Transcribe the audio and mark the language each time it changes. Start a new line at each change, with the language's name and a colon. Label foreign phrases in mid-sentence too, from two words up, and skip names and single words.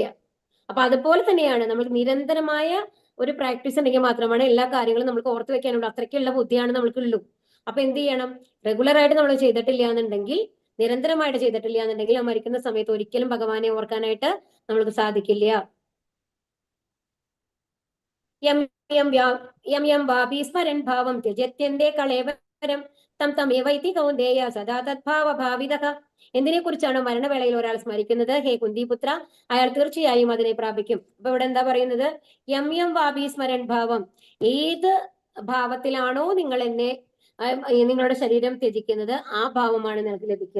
Malayalam: അപ്പൊ അതുപോലെ തന്നെയാണ് നമ്മൾ നിരന്തരമായ ഒരു പ്രാക്ടീസ് ഉണ്ടെങ്കിൽ മാത്രമാണ് എല്ലാ കാര്യങ്ങളും നമുക്ക് ഓർത്ത് വെക്കാനുള്ളൂ. അത്രയ്ക്കുള്ള ബുദ്ധിയാണ് നമ്മൾക്കുള്ളൂ. അപ്പൊ എന്ത് ചെയ്യണം? റെഗുലർ ആയിട്ട് നമ്മൾ ചെയ്തിട്ടില്ല എന്നുണ്ടെങ്കിൽ, നിരന്തരമായിട്ട് ചെയ്തിട്ടില്ല എന്നുണ്ടെങ്കിൽ, ആ മരിക്കുന്ന സമയത്ത് ഒരിക്കലും ഭഗവാനെ ഓർക്കാനായിട്ട് നമ്മൾക്ക് സാധിക്കില്ല.
Sanskrit: യം യം യം യം വാപി സ്മരൻ ഭാവം ത്യജത്യന്തേ കളേവരം തം തമേവൈതി കൗന്ദേയ സദാ തദ്ഭാവ ഭാവിതഃ.
Malayalam: എന്തിനെ കുറിച്ചാണ് മരണവേളയിൽ ഒരാൾ സ്മരിക്കുന്നത്? ഹേ കുന്തിപുത്ര, അയാൾ തീർച്ചയായും അതിനെ പ്രാപിക്കും. അപ്പൊ ഇവിടെ എന്താ പറയുന്നത്?
Sanskrit: യം യം വാപി സ്മരൻ ഭാവം,
Malayalam: ഏത് ഭാവത്തിലാണോ നിങ്ങൾ എന്നെ, നിങ്ങളുടെ ശരീരം ത്യജിക്കുന്നത്, ആ ഭാവമാണ് നിങ്ങൾക്ക് ലഭിക്കുക.